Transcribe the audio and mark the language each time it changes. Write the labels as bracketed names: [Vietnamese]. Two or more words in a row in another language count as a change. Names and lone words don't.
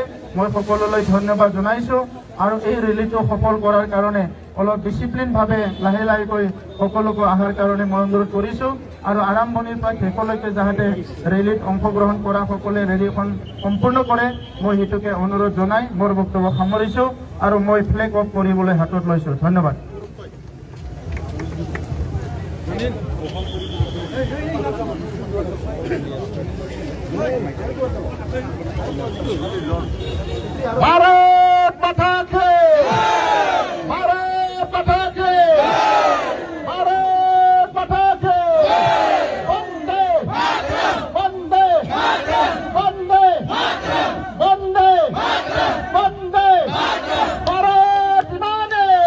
[Assamese] মই সকলোলৈ ধন্যবাদ জনাইছোঁ আৰু এই ৰেলীটো সফল কৰাৰ কাৰণে অলপ ডিচিপ্লিনভাৱে লাহে লাহেকৈ সকলোকে অহাৰ কাৰণে মই অনুৰোধ কৰিছোঁ আৰু আৰম্ভণিৰ পৰা শেষলৈকে যাতে ৰেলীত অংশগ্ৰহণ কৰা সকলে ৰেলীখন সম্পূৰ্ণ কৰে, মই সেইটোকে অনুৰোধ জনাই মোৰ বক্তব্য সামৰিছোঁ আৰু মই [English] flag off [Assamese] কৰিবলৈ হাতত লৈছোঁ। ধন্যবাদ। [Hindi] भारत माता की भारत माता की भारत माता की वंदे वंदे वंदे वंदे वंदे भारत माने